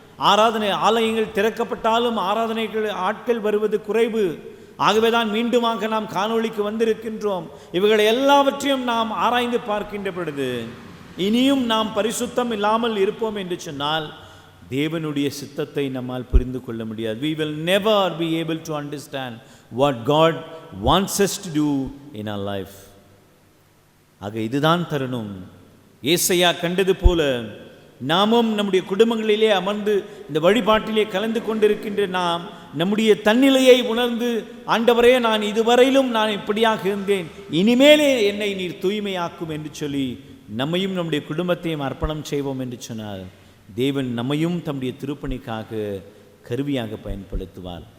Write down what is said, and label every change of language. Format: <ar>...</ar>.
<ta>ஆராதனை ஆலயங்கள் திறக்கப்பட்டாலும் ஆராதனைகள் ஆட்கள் வருவது குறைவு. ஆகவேதான் மீண்டுமாக நாம் காணொளிக்கு வந்திருக்கின்றோம். இவைகளை எல்லாவற்றையும் நாம் ஆராய்ந்து பார்க்கின்ற பொழுது இனியும் நாம் பரிசுத்தம் இல்லாமல் இருப்போம் என்று சொன்னால் தேவனுடைய சித்தத்தை நம்மால் புரிந்து கொள்ள முடியாது.</ta> <en>We will never be able to understand what God wants us to do in our life.</en> <ta>ஆக இதுதான் தருணம். ஏசாயா கண்டது போல நாமும் நம்முடைய குடும்பங்களிலே அமர்ந்து இந்த வழிபாட்டிலே கலந்து கொண்டிருக்கின்ற நாம் நம்முடைய தன்னிலையை உணர்ந்து, ஆண்டவரே, நான் இதுவரையிலும் நான் இப்படியாக இருந்தேன், இனிமேலே என்னை நீர் தூய்மையாக்கும் என்று சொல்லி நம்மையும் நம்முடைய குடும்பத்தையும் அர்ப்பணம் செய்வோம் என்று சொன்னால் தேவன் நம்மையும் தம்முடைய திருப்பணிக்காக கருவியாக பயன்படுத்துவார்.</ta>